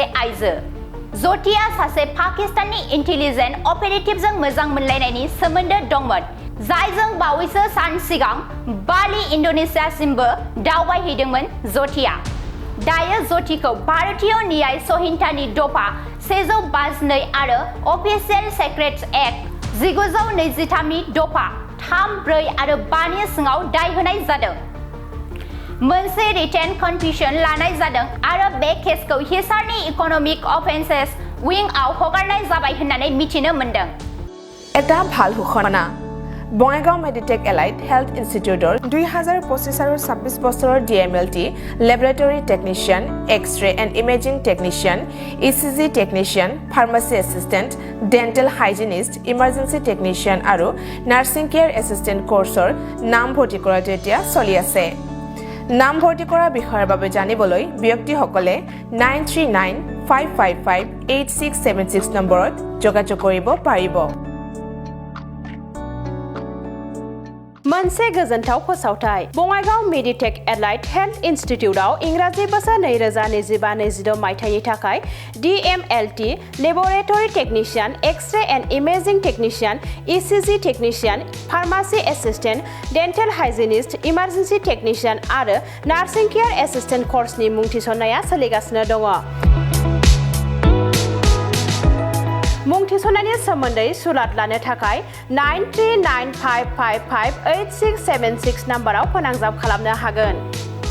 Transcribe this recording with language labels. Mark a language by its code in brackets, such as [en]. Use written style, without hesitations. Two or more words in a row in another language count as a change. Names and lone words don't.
[brx] आइजो ज्योतिया सासे पाकिस्ताननि इन्टेलिजेन्स अपारेटिभजों मोजां मोनलायनायनि सोमोन्दो दंमोन जायजों बावैसो सान सिगां बाली इन्डोनेसियासिमबो दावबायहैदोंमोन ज्योतिया दायो ज्योतिखौ भारतीय न्याय संहितानि दफा 152 आरो अफिसियेल सेक्रेट्स एक्ट 1923 नि दफा 3, 4 आरो 5 नि सिङाव दाय होनाय जादों मोनसे [en] written confession [brx] लानाय जादों आरो बे केसखौ हिसारनि इकनमिक अफेन्सेस विंगआव हगारनाय जाबाय होननानै मिथिनो मोन्दों [as] এটা ভাল ঘোষণা বঙাইগাঁও মেডিটেক এলাইট হেল্থ ইনষ্টিটিউটৰ 2025 আৰু 26 বছৰৰ [en] DMLT laboratory technician X-ray and imaging technician ECG technician pharmacy assistant dental hygienist emergency technician [as] আৰু [en] nursing care assistant [as] কোৰ্ছৰ নাম ভৰ্তি কৰাটো এতিয়া চলি আছে নাম ভৰ্তি কৰাৰ বিষয়ৰ বাবে জানিবলৈ ব্যক্তিসকলে 9395558676 নম্বৰত যোগাযোগ কৰিব পাৰিব [brx] मोनसे गोजोनथाव फोसावथाय बङाइगाव मेडिटेक एलाइट हेल्थ इन्स्टिट्यूटआव इंराजि बोसोर 2025-26 मायथाइनि थाखाय [en] DMLT laboratory technician X-ray and imaging technician ECG technician pharmacy assistant dental hygienist emergency technician [brx] आरो [en] nursing care assistant [brx] कोर्सनि मुं थिसननाया सोलिगासिनो दङ मुं थिसननायनि सोमोन्दै सुलाद लानो थाखाय 9395558676 नाम्बाराव फोनांजाब खालामनो हागोन